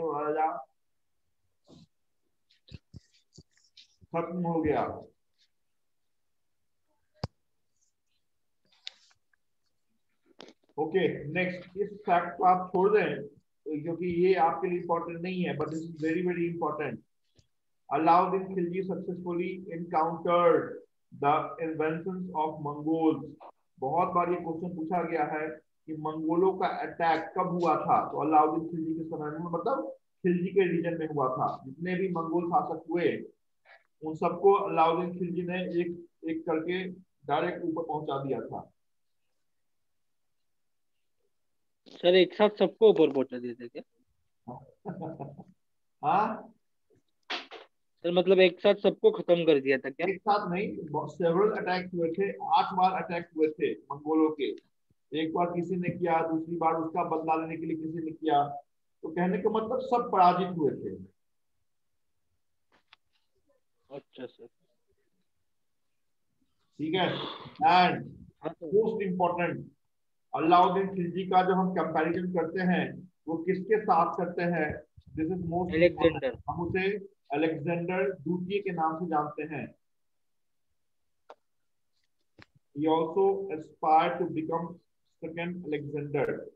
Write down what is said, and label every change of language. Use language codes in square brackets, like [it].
[hi] वो राजा खत्म हो गया। ओके नेक्स्ट, इस फैक्ट को आप छोड़ दें क्योंकि ये आपके लिए इंपॉर्टेंट नहीं है, [en] But it is very very important. Alauddin Khilji successfully encountered the invasions of Mongols। [hi] बहुत बार ये क्वेश्चन पूछा गया है कि मंगोलों का अटैक कब हुआ था, तो अलाउद्दीन खिलजी के समय में, मतलब खिलजी के रीजन में हुआ था। जितने भी मंगोल शासक हुए उन सबको अलाउद्दीन खिलजी ने एक एक करके डायरेक्ट ऊपर पहुंचा दिया था। सर एक साथ सबको ऊपर पहुंचा देते क्या? हाँ, सर मतलब एक साथ सबको खत्म कर दिया था क्या? एक साथ नहीं, सेवरल अटैक हुए थे, 8 बार अटैक हुए थे मंगोलों के। एक बार किसी ने किया, दूसरी बार उसका बदला लेने के लिए किसी ने किया। तो कहने का मतलब सब पराजित हुए थे। अच्छा सर। ठीक है। [en] and most important, [hi] Alauddin Khilji का जो हम कंपैरिजन करते हैं वो किसके साथ करते हैं? [en] this is most [hi] Alexander. हम उसे अलेक्जेंडर द्वितीय के नाम से जानते हैं। [en] He also aspired to become second Alexander.